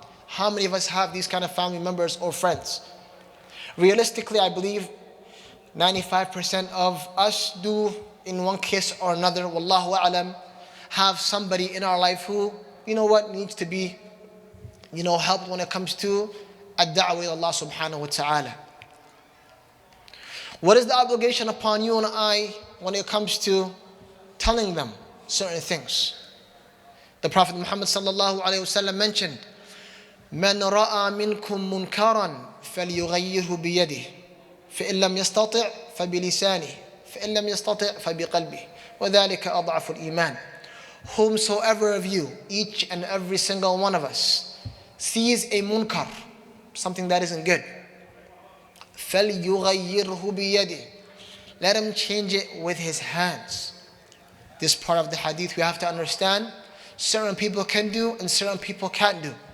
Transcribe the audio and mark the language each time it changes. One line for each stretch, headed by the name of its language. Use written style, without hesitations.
English: How many of us have these kind of family members or friends? Realistically, I believe 95% of us do, in one case or another, wallahu a'lam, have somebody in our life who, needs to be, helped when it comes to ad-da'wa ila Allah subhanahu wa ta'ala. What is the obligation upon you and I when it comes to telling them certain things? The Prophet Muhammad sallallahu alayhi wa sallam mentioned,
Arabic: مَنْ رَأَى مِنْكُمْ مُنْكَرًا فَلْيُغَيِّرْهُ بِيَدِهِ فإن لم يستطع فبلسانه فإن لم يستطع فبقلبه وذلك أضعف الإيمان.
English: Whomsoever of you, each and every single one of us, sees a munkar, something that isn't good,
Arabic: فَلْيُغَيِّرْهُ بِيَدِهِ,
English: let him change it with his hands. This part of the hadith we have to understand, certain people can do and certain people can't do.